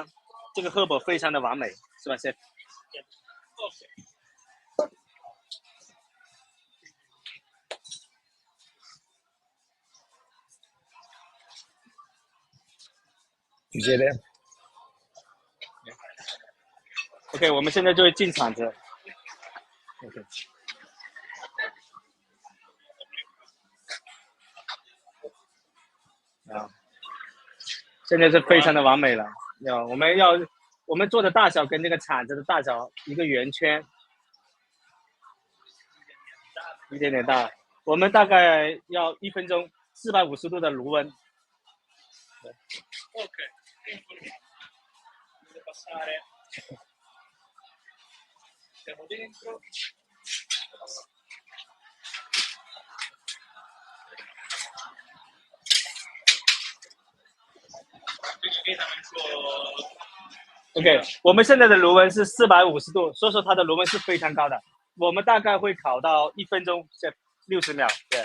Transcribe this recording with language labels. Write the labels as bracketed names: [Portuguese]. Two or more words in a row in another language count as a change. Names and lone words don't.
[Chinese] 这个herbal非常的完美，是吧 ，chef？ [Italian] Ci siete? [Chinese] OK， 我们现在就会进铲子。OK。现在是非常的完美了。我们做的大小跟这个铲子的大小一个圆圈，一点点大。我们大概要1分钟，450度的炉温。 [Italian] OK。Devo passare. Siamo dentro. [Chinese] OK， 我们现在的炉温是450度，所以说它的炉温是非常高的。我们大概会烤到1分钟60秒，对，